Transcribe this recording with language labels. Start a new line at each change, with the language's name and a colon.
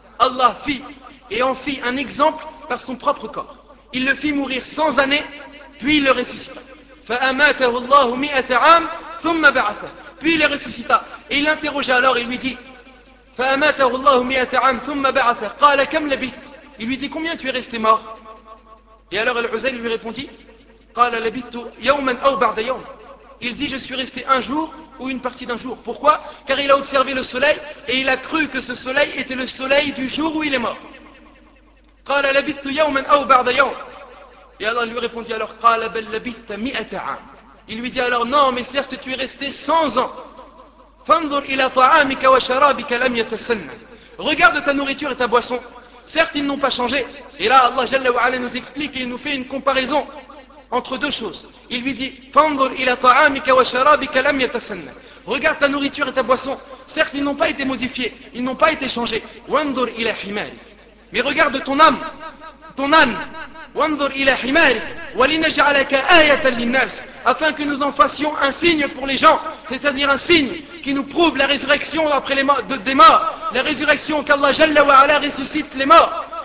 French: Allah fit et en fit un exemple par son propre corps. Il le fit mourir 100 années, puis il le ressuscita.
Arabic: فَأَمَاتَهُ اللَّهُ مِئَةَ عَامٍ ثُمَّ بَعَثَهُ.
French: Puis il le ressuscita. Et il l'interrogea alors, il lui dit,
Arabic: فَأَمَاتَهُ اللَّهُ مِئَةَ عَامٍ ثُمَّ بَعَثَهُ. قَالَ كَمْ لَبِثْتَ.
French: Il lui dit, combien tu es resté mort? Et alors Al-Uzayr lui répondit,
Arabic: قَالَ لَبِثْتُ يَوْمًا أَوْ بَعْدَ يَوْمٍ.
French: Il dit, je suis resté un jour ou une partie d'un jour. Pourquoi? Car il a observé le soleil et il a cru que ce soleil était le soleil du jour où il est mort.
Arabic: قال لبثت يوما او بعد يوم.
French: Et Allah lui répondit alors,
Arabic: قال بل لبثت مئة عام.
French: Il lui dit alors, non, mais certes tu es resté 100 ans.
Arabic: فانظر الى طعامك وشرابك لم يتسنن.
French: Regarde ta nourriture et ta boisson. Certes ils n'ont pas changé. Et là Allah Jalla wa Ala nous explique et il nous fait une comparaison entre deux choses. Il lui dit,
Arabic: فانظر الى طعامك وشرابك لم يتسنن.
French: Regarde ta nourriture et ta boisson. Certes ils n'ont pas été modifiés, ils n'ont pas été changés.
Arabic: وانظر الى حمارك.
French: Mais regarde ton âme, ton âne.
Arabic: وَانْظُرْ إِلَى حِمَارِكَ وَلِنَجْعَلَكَ آيَةً لِلنَّاسِ.
French: Afin que nous en fassions un signe pour les gens, c'est-à-dire un signe qui nous prouve la résurrection après les morts, des morts, la résurrection qu'Allah Jalla wa Ala ressuscite les morts.